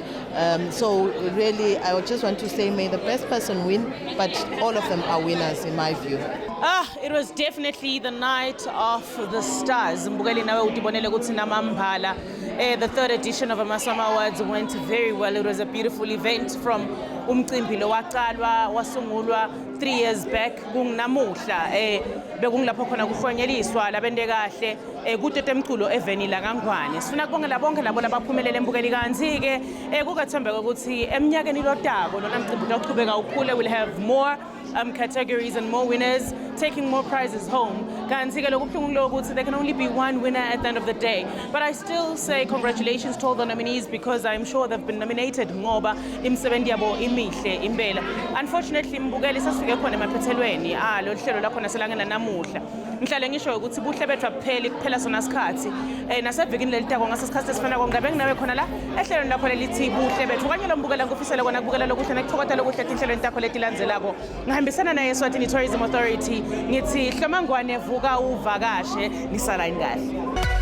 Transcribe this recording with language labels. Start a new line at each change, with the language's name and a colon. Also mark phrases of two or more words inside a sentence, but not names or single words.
English: So really, I would just want to say, may the best person win, but all of them are winners in my view. It was definitely the night of the stars. The third edition of MTN Awards went very well. It was a beautiful event from
Swati: umcimbi lo waqalwa wasungulwa
English: 3 years back
Swati: kungnamuhla bekungilapho khona kuhlonyeliswa labende kahle kude temculo eveni la kaNgwane. Sifuna kubongela bonke labo labaphumelele embukeli kanzi ke kukathembeka ukuthi eminyakeni lotako lona mcimbi uqhubeka ukhule.
English: We'll have more categories and more winners taking more prizes home.
Swati: Kanzi ke lokubhlungu lokuthi
English: there can only be one winner at the end of the day. But I still say congratulations to all the nominees, because I'm sure they've been nominated
Swati: ngoba imsebenzi yabo imihle impela. Unfortunately mbukeli sasifike khona emaphethelweni lo hlelo lakhona selangena namuhla. Ngihlale ngisho ukuthi Buhle Betfu akupheli kuphela sona sikhathi nasevikini leliteko ngasesikhathi esifana kongabe nginawe khona la ehlelweni lakho lelithi Buhle Betfu kanye lombukela ngufisela kona kubukela lokuhle nekuthokoza lokuhle etinhlelweni takho letilandzelako ngihambisana naye Eswatini Tourism Authority ngithi hlomangwane vuka uvakashe nisalayini kahle.